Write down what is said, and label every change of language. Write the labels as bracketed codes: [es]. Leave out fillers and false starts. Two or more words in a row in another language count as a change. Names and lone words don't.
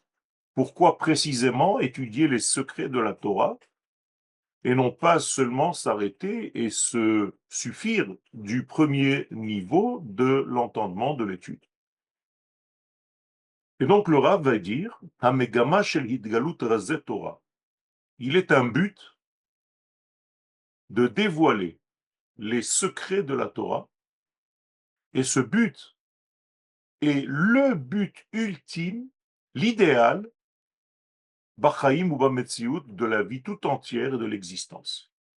[fr] Pourquoi précisément étudier les secrets de la Torah et non pas seulement s'arrêter et se suffire du premier niveau de l'entendement de l'étude? Et donc le Rav va dire, [he] המגמה של התגלות רזי תורה. [fr] Il est un but de dévoiler les secrets de la Torah, et ce but est le but ultime, l'idéal, Bachaim ou Bametziut, de la vie tout entière et de l'existence.